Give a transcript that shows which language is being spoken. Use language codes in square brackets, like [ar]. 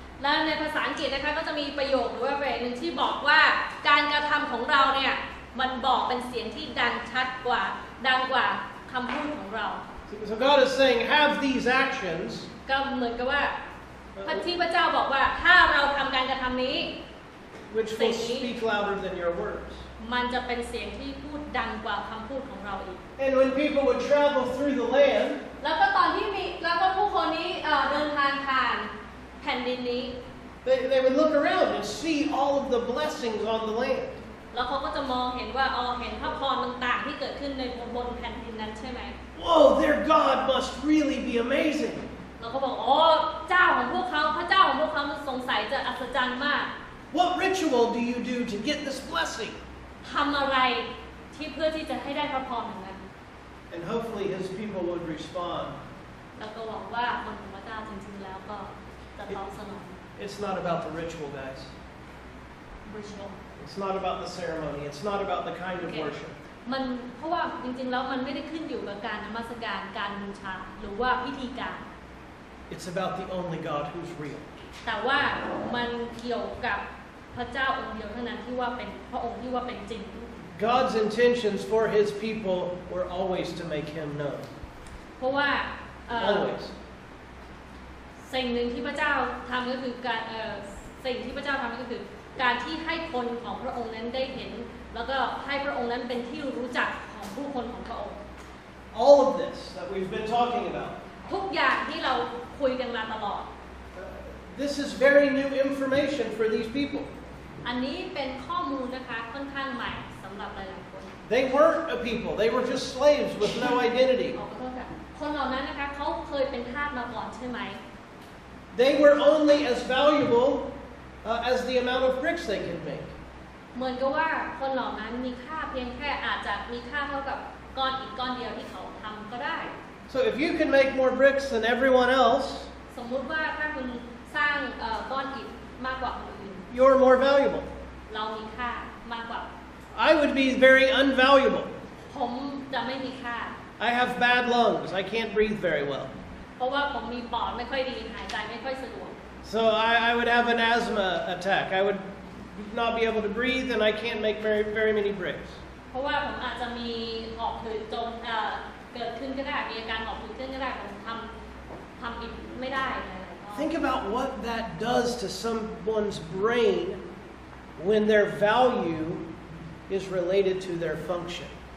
[th] และในภาษาอังกฤษนะคะก็จะมีประโยคหรือว่าประโยคนึงที่บอกว่าการกระทำของเราเนี่ยมันบอกเป็นเสียงที่ดังชัดกว่าดังกว่าคำพูดของเรา [en] So God is saying, have these actions, [th] ก็เหมือนกับว่าพระเจ้าบอกว่าถ้าเราทำการกระทำนี้ [en] which will speak louder than your words. [th] มันจะเป็นเสียงที่พูดดังกว่าคำพูดของเราอีก [en] And when people would travel through the land, [th] แล้วก็ตอนที่แล้วก็ผู้คนนี้เดินทางผ่านแผ่นดินนี้ [en] they would look around and see all of the blessings on the land. [th] แล้วเขาก็จะมองเห็นว่าเห็นพระพรต่างๆที่เกิดขึ้นในบนแผ่นดินนั้นใช่ไหม [en] Whoa, their God must really be amazing. [th] เราก็บอกเจ้าของพวกเขาพระเจ้าของพวกเขามันสงสัยจะอัศจรรย์มาก [en] What ritual do you do to get this blessing? [th] ทำอะไรที่เพื่อที่จะให้ได้พระพรอย่างนั้น [en] And hopefully his people would respond. [th] แล้วก็หวังว่าคนของพระเจ้าจริงๆแล้วก็จะตอบสนอง [en] It's not about the ritual, guys. ritual It's not about the ceremony. It's not about the kind of worship. [th] มันเพราะว่าจริงๆแล้วมันไม่ได้ขึ้นอยู่กับการนมัสการการบูชาหรือว่าพิธีการ [en] It's about the only God who's real. [th] แต่ว่ามันเกี่ยวกับพระเจ้าองค์เดียวเท่านั้นที่ว่าเป็นพระองค์ที่ว่าเป็นจริง [en] God's intentions for his people were always to make him known. [th] เพราะว่า [en] Always. [th] สิ่งหนึ่งที่พระเจ้าทำก็คือการสิ่งที่พระเจ้าทำก็คือการที่ให้คนของพระองค์นั้นได้เห็นแล้วก็ให้พระองค์นั้นเป็นที่รู้จักของผู้คนของพระองค์ [en] All of this that we've been talking about, [th] ทุกอย่างที่เราคุยกันมาตลอด [en] this is very new information for these people. [th] อันนี้เป็นข้อมูลนะคะค่อนข้างใหม่สำหรับหลายๆคน [en] They weren't a people. They were just slaves with no identity. [th] ขอโทษค่ะคนเหล่านั้นนะคะเขาเคยเป็นทาสมาก่อนใช่ไหม [en] They were only as valuable as the amount of bricks they could make. [th] เหมือนกับว่าคนเหล่านั้นมีค่าเพียงแค่อาจจะมีค่าเท่ากับก้อนอิฐก้อนเดียวที่เขาทำก็ได้ [en] So if you can make more bricks than everyone else, [th] สมมุติว่าถ้าคุณสร้างก้อนอิฐมากกว่าคนอื่น [en] you're more valuable. [th] เรามีค่ามากกว่า [en] I would be very unvaluable. [th] ผมจะไม่มีค่า [en] I have bad lungs. I can't breathe very well. [th] เพราะว่าผมมีปอดไม่ค่อยดีหายใจไม่ค่อยสะดวก [en] So I would have an asthma attack. I would not be able to breathe and I can't make very many bricks. [th] เพราะว่าผมอาจจะมีหอบหืดจนเกิดขึ้นก็ได้มีอาการหอบหืดขึ้นก็ได้ผมทำอิฐไม่ได้อะไร [en] Think about what that does to someone's brain when their value is related to their function.